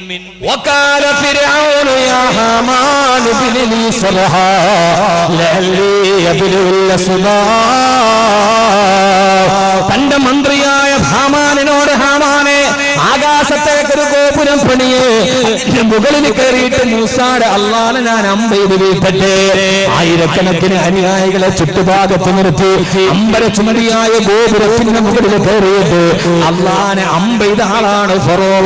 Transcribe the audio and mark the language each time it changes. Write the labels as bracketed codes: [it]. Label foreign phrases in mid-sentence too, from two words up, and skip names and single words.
[ar] وقال فرعون يا هامان ابن لي صرحا لعلي أبلغ الأسباب. [ml] തന്റെ മന്ത്രിയായ ഹാമാനോട്, ഹാമാനെ ആകാശത്തേക്ക് ഒരു ഗോപുരം പണിയേ, മുകളിൽ കയറിയിട്ട് മൂസാടെ അള്ളാനെ ഞാൻ അമ്പെയ്ത് വീഴ്ത്തട്ടെ. ആയിരക്കണക്കിന് അനുയായികളെ ചുറ്റുഭാഗത്ത് നിർത്തി അമ്പര ചുമടിയായ ഗോപുരത്തിന്റെ മുകളിൽ കയറിയിട്ട് അള്ളാനെ അമ്പെയ്ത ആളാണ് ഫറോവ.